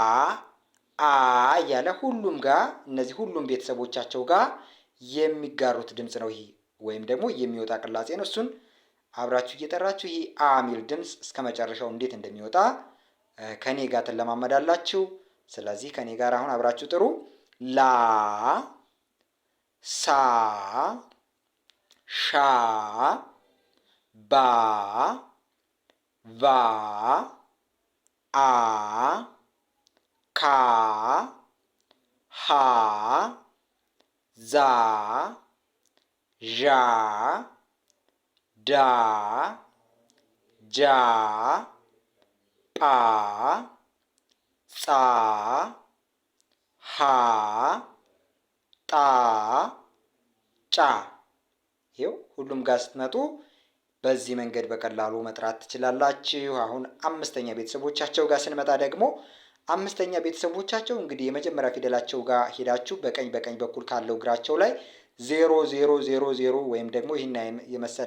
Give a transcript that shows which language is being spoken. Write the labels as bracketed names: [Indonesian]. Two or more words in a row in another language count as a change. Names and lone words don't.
[Amharic] እያለ ሁሉም ጋር እነዚህ ሁሉም ቤተሰቦቻቸው ጋር የሚጋሩት ድምፅ ነው። ይሄ ወይም ደግሞ የሚወጣ ቅላጼ ነው። እሱን አብራችሁ እየጠራችሁ ይሄ አ ሚል ድምፅ እስከ መጨረሻው እንዴት እንደሚወጣ ከኔ ጋር ትለማመዳላችሁ። ስለዚህ ከኔ ጋር አሁን አብራችሁ ጥሩ። ላ፣ ሳ፣ ሻ፣ ባ፣ ቫ፣ አ፣ ካ፣ ሀ፣ ዛ፣ ዣ፣ ዳ፣ ጃ፣ ጳ፣ ጻ፣ ሀ፣ ጣ፣ ጫ። ይኸው ሁሉም ጋር ስትመጡ በዚህ መንገድ በቀላሉ መጥራት ትችላላችሁ። አሁን አምስተኛ ቤተሰቦቻቸው ጋር ስንመጣ ደግሞ አምስተኛ ቤተሰቦቻቸው እንግዲህ የመጀመሪያ ፊደላቸው ጋር ሄዳችሁ በቀኝ በኩል ካለው እግራቸው ላይ 0 ወይም ደግሞ ይህን የመሰለ